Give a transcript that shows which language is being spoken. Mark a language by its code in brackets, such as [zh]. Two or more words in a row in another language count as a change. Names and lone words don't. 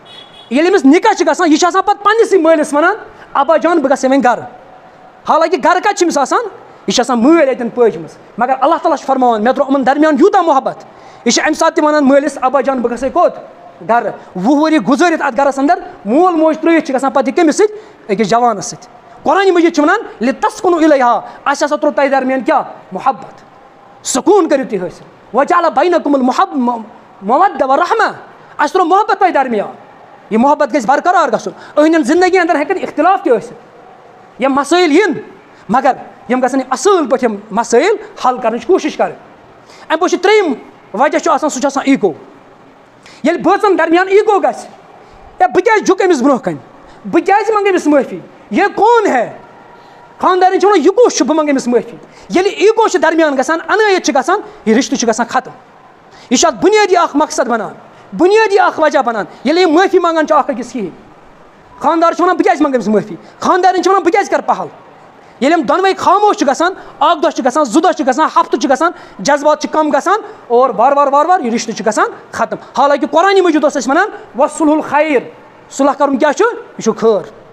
[ks] یہِ چھِ آسان پَتہٕ پنٛنِسٕے مٲلِس وَنان ابا جان بہٕ گژھٕ وۄنۍ گرٕ حالانکہِ گرٕ کَتہِ چھِ أمِس آسان یہِ چھِ آسان مٲلۍ اَتٮ۪ن پٲجمٕژ مگر اللہ تعالیٰ چھُ فرماوان مےٚ ترٛوو یِمَن درمیان یوٗتاہ محبت یہِ چھِ اَمہِ ساتہٕ تہِ وَنان مٲلِس ابا جان بہٕ گژھے کوٚت گرٕ 20 ؤری گُزٲرِتھ اَتھ گرَس اَندر مول موج ترٛٲوِتھ چھِ گژھان پَتہٕ یہِ کٔمِس سۭتۍ أکِس جوانَس سۭتۍ قرآنِ مجیٖد چھِ وَنان [ar] لِتَسکُنوٗ اِلیہا [ks] اَسہِ ہسا ترٛوو تۄہہِ درمیان کیٛاہ محبت سکوٗن کٔرِو تُہۍ حٲصِل [ar] وَجَعَلَ بَینَکُمُ الْمَوَدَّةَ وَالرَّحْمَةَ [ks] اَسہِ ترٛوو محبت تۄہہِ درمیان یہِ محبت گژھِ برقرار گژھُن أہٕنٛدٮ۪ن زندگی اَندر ہٮ۪کَن اختلاف تہِ ٲسِتھ یِم مسٲیِل یِن مگر یِم گژھن یِم اَصۭل پٲٹھۍ یِم مسٲیِل حل کَرنٕچ کوٗشِش کَرٕنۍ اَمہِ پوٚتُس چھُ ترٛیٚیِم وجہ چھُ آسان سُہ چھُ آسان ایٖگو ییٚلہِ بٲژَن درمیان ایٖگو گژھِ ہے بہٕ کیٛازِ جُکہٕ أمِس برونٛہہ کَنہِ بہٕ کیٛازِ منٛگہٕ أمِس معٲفی [ur] یہِ کون ہے [ks] خانٛدارٮ۪ن چھِ وَنان یہِ کُس چھُ بہٕ منٛگہٕ أمِس معٲفی ییٚلہِ ایٖگو چھِ درمیان گژھان اَنٲیِت چھِ گژھان یہِ رِشتہٕ چھُ گژھان ختم یہِ چھُ اَتھ بُنیٲدی اکھ مقصد بَنان بُنیٲدی اکھ وجہ بَنان ییٚلہِ یِم معٲفی منٛگان چھِ اکھ أکِس کِہیٖنۍ خانٛدار چھُ وَنان بہٕ کیٛازِ منٛگہٕ أمِس معٲفی خانٛدارٮ۪ن چھِ وَنان بہٕ کیٛازِ کَرٕ پَہل ییٚلہِ یِم دۄنوَے خاموش چھِ گژھان اکھ دۄہ چھِ گژھان 2 دۄہ چھِ گژھان ہفتہٕ چھِ گژھان جذبات چھِ کَم گژھان اور وارٕ وارٕ یہِ رِشتہٕ چھُ گژھان ختم حالانکہِ قرآنِ مجیٖد اوس اَسہِ وَنان [ar] وَصُلحُ الخیر [ks] صُلح کَرُن کیٛاہ چھُ یہِ چھُ خٲر